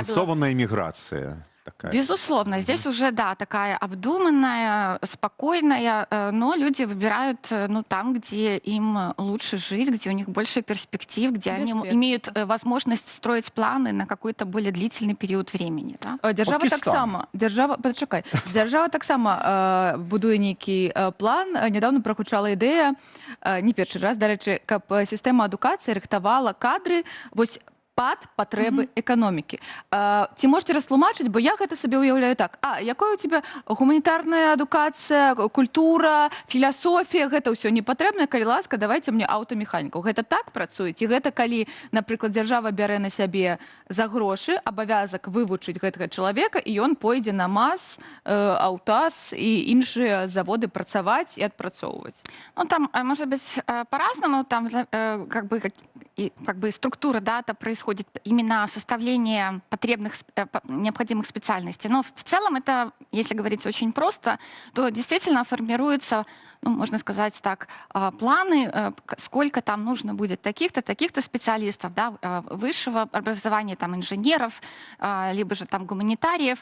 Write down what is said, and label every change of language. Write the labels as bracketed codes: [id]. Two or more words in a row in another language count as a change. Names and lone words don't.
[ru] Асэнсованная миграция. Такая. Безусловно, здесь уже, да, такая обдуманная, спокойная, но люди выбирают, ну, там, где им лучше жить, где у них больше перспектив, где они имеют возможность строить планы на какой-то более длительный период времени. Да? [be] Дзяржава таксама будуе нейкі план. Нядаўна прагучала ідэя, не першы раз, дарэчы, каб сістэма адукацыі рыхтавала кадры, вось пад патрэбы эканомікі. Ці можете растлумачыць, бо я гэта сабе ўяўляю так. Якая [ru] у тебя [be] гуманітарная адукацыя, культура, філасофія, гэта ўсё не патрэбна, калі ласка, давайте мне аўтамеханікаў. Гэта так працуе? Ці гэта калі, напрыклад, дзяржава бярэ на сябе за грошы абавязак вывучыць гэтага чалавека, і ён пойдзе на МАЗ, АўТАЗ і іншыя заводы працаваць і адпрацоўваць? [ru] Ну, там, может быть, по-разному, там, как бы структура, да, это происходит именно составление необходимых специальностей. Но в целом это, если говорить очень просто, то действительно формируется, ну, можно сказать так, планы, сколько там нужно будет таких-то специалистов, да, высшего образования, там, инженеров, либо же там гуманитариев.